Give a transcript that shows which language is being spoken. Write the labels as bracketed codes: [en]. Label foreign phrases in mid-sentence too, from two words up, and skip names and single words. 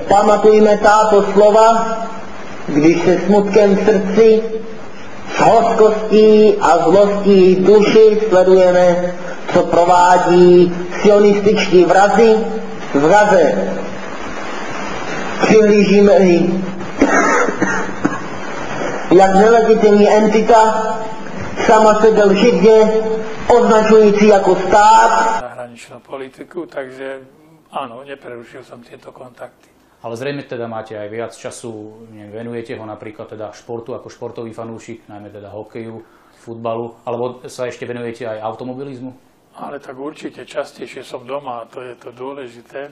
[cs] Pamatujme tato slova, když se smutkem v srdci, s hořkostí a zlostí v duši sledujeme, co provádí sionističtí vrazi v Gaze. Přihlížíme-li, jak nelegitimní entita sama sebe lživě označující jako stát. [sk] Zahraničnú politiku, takže áno, neprerušil som tieto kontakty. Ale zrejme teda máte aj viac času, venujete ho napríklad teda športu ako športový fanúšik, najmä teda hokeju, futbalu, alebo sa ešte venujete aj automobilizmu? Ale tak určite častejšie som doma, to je to dôležité.